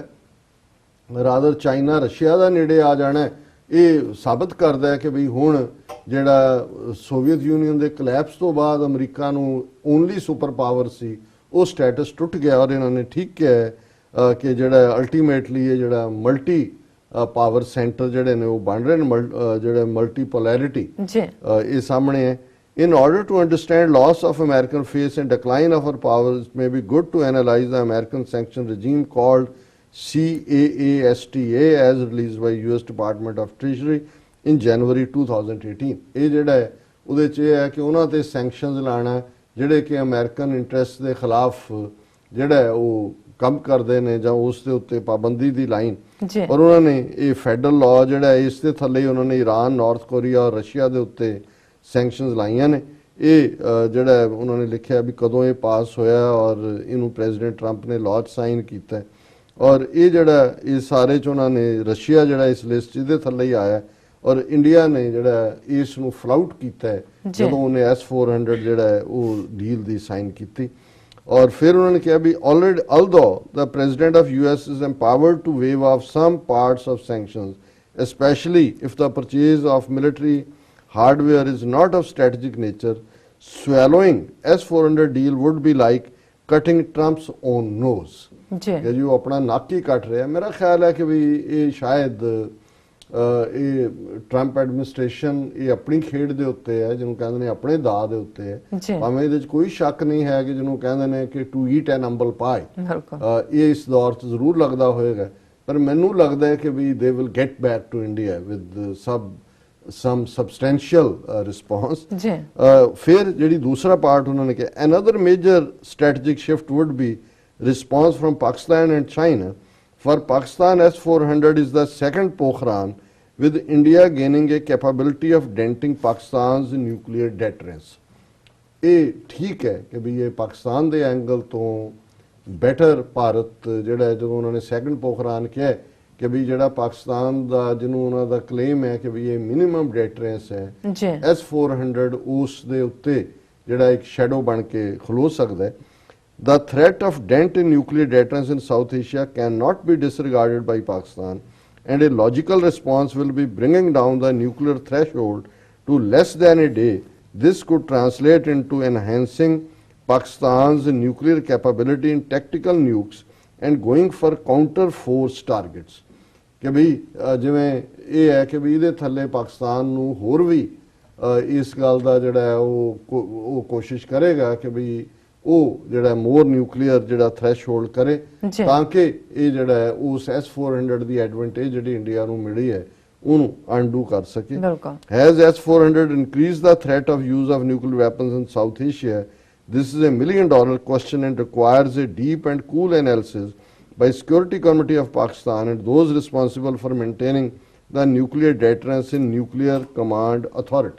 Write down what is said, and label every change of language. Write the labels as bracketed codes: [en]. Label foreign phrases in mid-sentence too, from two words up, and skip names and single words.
[pa] ਰਾਦਰ ਚਾਈਨਾ ਰਸ਼ੀਆ ਦਾ ਨੇੜੇ ਆ ਜਾਣਾ ਇਹ ਸਾਬਤ ਕਰਦਾ ਹੈ ਕਿ ਵੀ ਹੁਣ ਜਿਹੜਾ ਸੋਵੀਅਤ ਯੂਨੀਅਨ ਦੇ ਕਲੈਪਸ ਤੋਂ ਬਾਅਦ ਅਮਰੀਕਾ ਨੂੰ [en] only super power [pa] ਸੀ ਉਹ ਸਟੇਟਸ ਟੁੱਟ ਗਿਆ, ਔਰ ਇਹਨਾਂ ਨੇ ਠੀਕ ਕਿਹਾ ਕਿ ਜਿਹੜਾ ਅਲਟੀਮੇਟਲੀ ਇਹ ਜਿਹੜਾ [en] multi power center [pa] ਜਿਹੜੇ ਨੇ ਉਹ ਬਣ ਰਹੇ ਨੇ, ਜਿਹੜੇ ਮਲਟੀਪੋਲੈਰਿਟੀ ਇਹ ਸਾਹਮਣੇ ਹੈ। [en] In order to understand loss of American face and decline of our powers, it may be good to analyze the American sanction regime called CAASTA as released by US Department of Treasury in January 2018. [pa] ਇਹ ਜਿਹੜਾ ਹੈ ਉਹਦੇ 'ਚ ਇਹ ਹੈ ਕਿ ਉਹਨਾਂ ਤੇ ਸੈਂਕਸ਼ਨਸ ਲਾਣਾ ਜਿਹੜੇ ਕਿ [en] American interest [pa] ਦੇ ਖਿਲਾਫ ਜਿਹੜਾ ਹੈ ਉਹ ਕੰਮ ਕਰਦੇ ਨੇ ਜਾਂ ਉਸ ਦੇ ਉੱਤੇ ਪਾਬੰਦੀ ਦੀ ਲਾਈਨ, ਔਰ ਉਹਨਾਂ ਨੇ ਇਹ [en] federal law [pa] ਜਿਹੜਾ ਇਸ ਦੇ ਥੱਲੇ ਉਹਨਾਂ ਨੇ ਈਰਾਨ, ਨਾਰਥ ਕੋਰੀਆ ਔਰ ਰਸ਼ੀਆ ਦੇ ਉੱਤੇ ਸੈਂਕਸ਼ਨਸ ਲਾਈਆਂ ਨੇ। ਇਹ ਜਿਹੜਾ ਉਹਨਾਂ ਨੇ ਲਿਖਿਆ ਵੀ ਕਦੋਂ ਇਹ ਪਾਸ ਹੋਇਆ ਔਰ ਇਹਨੂੰ ਪ੍ਰੈਜ਼ੀਡੈਂਟ ਟਰੰਪ ਨੇ ਲਾਅ 'ਚ ਸਾਈਨ ਕੀਤਾ, ਔਰ ਇਹ ਜਿਹੜਾ ਇਹ ਸਾਰੇ 'ਚ ਉਹਨਾਂ ਨੇ ਰਸ਼ੀਆ ਜਿਹੜਾ ਇਸ ਲਿਸਟ ਇਹਦੇ ਥੱਲੇ ਹੀ ਆਇਆ, ਔਰ ਇੰਡੀਆ ਨੇ ਜਿਹੜਾ ਇਸ ਨੂੰ ਫਲਾਊਟ ਕੀਤਾ ਜਦੋਂ ਉਹਨੇ S-400 ਜਿਹੜਾ ਹੈ ਉਹ ਡੀਲ ਦੀ ਸਾਈਨ ਕੀਤੀ। ਔਰ ਫਿਰ ਉਹਨਾਂ ਨੇ ਕਿਹਾ ਵੀ [en] already although the president of US is empowered to waive off some parts of sanctions, especially if the purchase of military hardware is not of strategic nature, swallowing S-400 deal would be like cutting Trump's own nose. [pa] ਕਿ ਜੀ ਉਹ ਆਪਣਾ ਨੱਕ ਹੀ ਕੱਟ ਰਿਹਾ। ਮੇਰਾ ਖਿਆਲ ਹੈ ਕਿ ਵੀ ਇਹ ਸ਼ਾਇਦ ਇਹ [en] Trump administration [pa] ਇਹ ਆਪਣੀ ਖੇਡ ਦੇ ਉੱਤੇ ਹੈ, ਜਿਹਨੂੰ ਕਹਿੰਦੇ ਨੇ ਆਪਣੇ ਦਾਅ ਦੇ ਉੱਤੇ ਹੈ, ਭਾਵੇਂ ਇਹਦੇ 'ਚ ਕੋਈ ਸ਼ੱਕ ਨਹੀਂ ਹੈ ਕਿ ਜਿਹਨੂੰ ਕਹਿੰਦੇ ਨੇ ਕਿ [en] to eat an humble pie, [pa] ਇਹ ਇਸ ਦੌਰ 'ਚ ਜ਼ਰੂਰ ਲੱਗਦਾ ਹੋਏਗਾ, ਪਰ ਮੈਨੂੰ ਲੱਗਦਾ ਹੈ ਕਿ ਵੀ [en] they will get back to India with some substantial response. [pa] ਫਿਰ ਜਿਹੜੀ ਦੂਸਰਾ ਪਾਰਟ ਉਹਨਾਂ ਨੇ ਕਿਹਾ [en] another major strategic shift would be response from Pakistan and China. For Pakistan, S-400 is the second Pokhran, with India gaining a capability of denting Pakistan's nuclear deterrence. [pa] ਇਹ ਠੀਕ ਹੈ ਕਿ ਵੀ ਇਹ ਪਾਕਿਸਤਾਨ ਦੇ ਐਂਗਲ ਤੋਂ ਬੈਟਰ ਭਾਰਤ ਜਿਹੜਾ ਜਦੋਂ ਉਹਨਾਂ ਨੇ [en] second Pokhran [pa] ਕਿਹਾ ਕਿ ਵੀ ਜਿਹੜਾ ਪਾਕਿਸਤਾਨ ਦਾ ਜਿਹਨੂੰ ਉਹਨਾਂ ਦਾ ਕਲੇਮ ਹੈ ਕਿ ਵੀ ਇਹ [en] minimum deterrence [pa] ਹੈ, S-400 ਉਸ ਦੇ ਉੱਤੇ ਜਿਹੜਾ ਇੱਕ ਸ਼ੈਡੋ ਬਣ ਕੇ ਖਲੋ ਸਕਦਾ ਹੈ। [en] The threat of dent in nuclear deterrence in South Asia cannot be disregarded by Pakistan, and a logical response will be bringing down the nuclear threshold to less than a day. This could translate into enhancing Pakistan's nuclear capability in tactical nukes and going for counter force targets. [pa] ਕਿ ਵੀ ਜਿਵੇਂ ਇਹ ਹੈ ਕਿ ਵੀ ਇਹਦੇ ਥੱਲੇ ਪਾਕਿਸਤਾਨ ਨੂੰ ਹੋਰ ਵੀ ਇਸ ਗੱਲ ਦਾ ਜਿਹੜਾ ਉਹ ਕੋਸ਼ਿਸ਼ ਕਰੇਗਾ ਕਿ ਵੀ ਉਹ ਜਿਹੜਾ [en] more nuclear [pa] ਜਿਹੜਾ ਥ੍ਰੈਸ਼ਹੋਲਡ ਕਰੇ ਤਾਂ ਕਿ ਇਹ ਜਿਹੜਾ ਹੈ ਉਸ S-400 ਦੀ ਐਡਵਾਂਟੇਜ ਜਿਹੜੀ ਇੰਡੀਆ ਨੂੰ ਮਿਲੀ ਹੈ ਉਹਨੂੰ ਅਨਡੂ ਕਰ ਸਕੇ। [en] Has S-400 increased the threat of use of nuclear weapons in South Asia? This is a $1 million question and requires a deep and cool analysis by Security Committee of Pakistan and those responsible for maintaining the nuclear deterrence in Nuclear Command Authority.